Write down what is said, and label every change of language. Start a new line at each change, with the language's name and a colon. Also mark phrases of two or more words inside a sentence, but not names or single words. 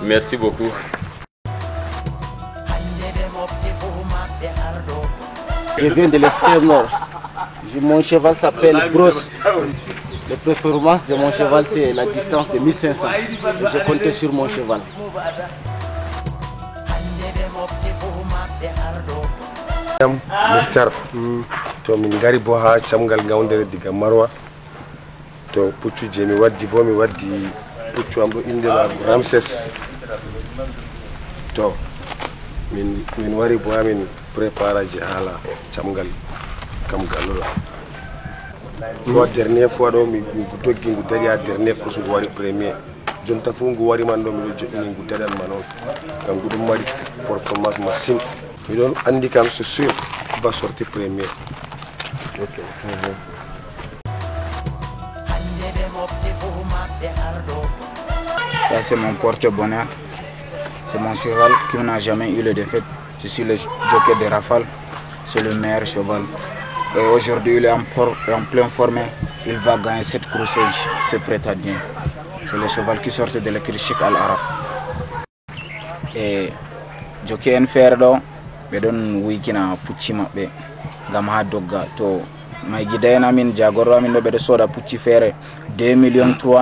French: Merci beaucoup. Je viens de l'extrême nord. Mon cheval s'appelle Bros. La performance de mon cheval, c'est la distance de 1500. Je compte sur mon cheval.
Fula: Muktar to min gari bo ha camgal gawndere diga Marwa to puccu je mi waddi bo mi waddi puccu am do inde ma Ramses to min wari bo amin prépara je hala camgal kam galula
French: fois dernière fois
Fula: do mi doggi ngu dari a
French: dernière course
Fula: ngu wari premier jonta fu ngu wari man do mi joɗini ngu dadan manon kam ngu dum mari
French: performance machine
Fula: mi don andi kam
French: c'est sûr va sortir premier. Okay. Ça c'est mon porte-bonheur. C'est mon cheval qui n'a jamais eu de défaite. Je suis le jockey de Rafale. C'est le meilleur cheval. Et aujourd'hui il est en plein forme. Il va gagner cette course. C'est prêt à bien. C'est le cheval qui sort de l'écurie Cheikh Al Arab. Et jockey en ferdo.
Fula: Be don wikina pucci mabbe gam ha dogga to may gidayna min jagoro amin do be do soda pucci fere 2 millions 3